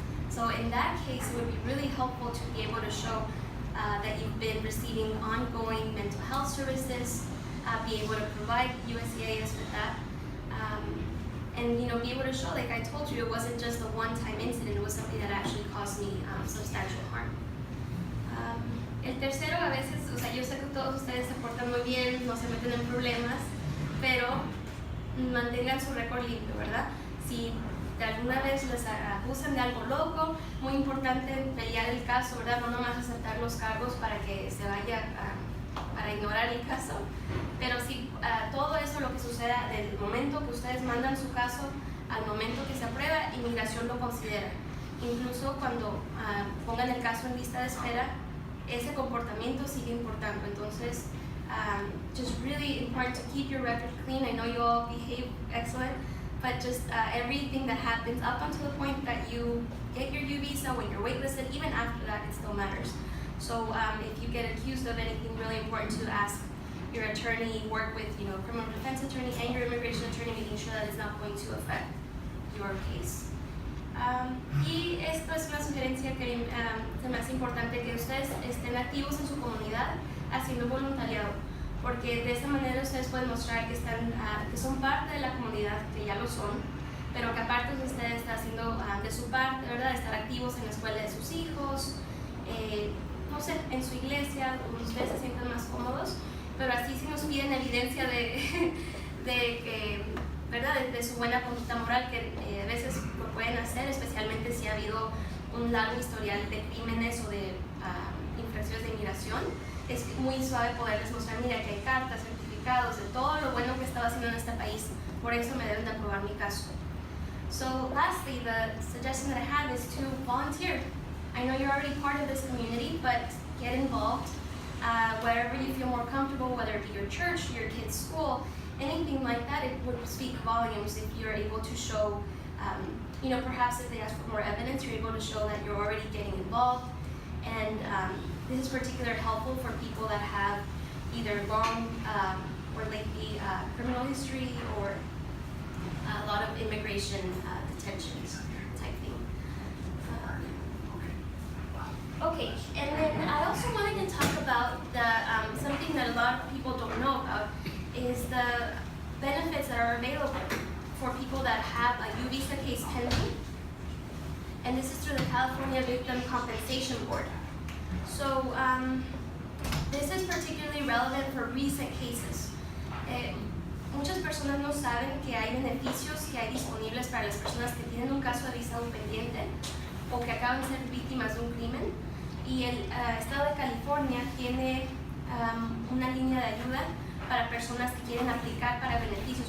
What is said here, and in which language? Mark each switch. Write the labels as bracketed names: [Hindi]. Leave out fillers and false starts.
[English] So in that case, it would be really helpful to be able to show that you've been receiving ongoing mental health services, be able to provide USCIS with that, and be able to show, like I told you, it wasn't just a one-time incident, it was something that actually caused me substantial harm. [Spanish] El tercero, a veces, o sea, yo sé que todos ustedes se portan muy bien, no se meten en problemas, pero mantengan su récord limpio, ¿verdad? Si de alguna vez les acusan de algo loco, muy importante pelear el caso, ¿verdad? No nomás aceptar los cargos para que se vaya para ignorar el caso, pero si todo eso lo que suceda del momento que ustedes mandan su caso al momento que se aprueba, inmigración lo considera. Incluso cuando pongan el caso en lista de espera, ese comportamiento sigue importando. Entonces, [English] just really important to keep your record clean. I know you all behave excellent, but just everything that happens up until the point that you get your U visa, when you're waitlisted, even after that, it still matters. So if you get accused of anything, really important to ask your attorney, work with criminal defense attorney and your immigration attorney, making sure that it's not going to affect your case. [Spanish] Y esto es una sugerencia que se me hace importante, que ustedes estén activos en su comunidad haciendo voluntariado, porque de esa manera ustedes pueden mostrar que están, que son parte de la comunidad, que ya lo son, pero que aparte ustedes están haciendo de su parte, ¿verdad? Estar activos en la escuela de sus hijos, no sé, en su iglesia, donde ustedes se sientan más cómodos, pero así sí nos piden evidencia de que, ¿verdad? De su buena conducta moral, que a veces lo pueden hacer, especialmente si ha habido un largo historial de crímenes o de infracciones de inmigración. Es muy suave poderles mostrar, mira, que hay cartas, certificados de todo lo bueno que estaba haciendo en este país, por eso me deben de aprobar mi caso. [English] So lastly, the suggestion that I have is to volunteer. I know you're already part of this community, but get involved wherever you feel more comfortable, whether it be your church, your kid's school, anything like that. It would speak volumes if you're able to show, perhaps if they ask for more evidence, you're able to show that you're already getting involved. And this is particularly helpful for people that have either long or lengthy criminal history or a lot of immigration detentions type thing. Okay, and then I also wanted to talk about something that a lot of people don't know about is the benefits that are available for people that have a U visa case pending. And this is through the California Victim Compensation Board. So this is particularly relevant for recent cases. [Spanish] Muchas personas no saben que hay beneficios que hay disponibles para las personas que tienen un caso de visa pendiente o que acaban de ser víctimas de un crimen. Y el estado de California tiene una línea de ayuda para personas que quieren aplicar para beneficios.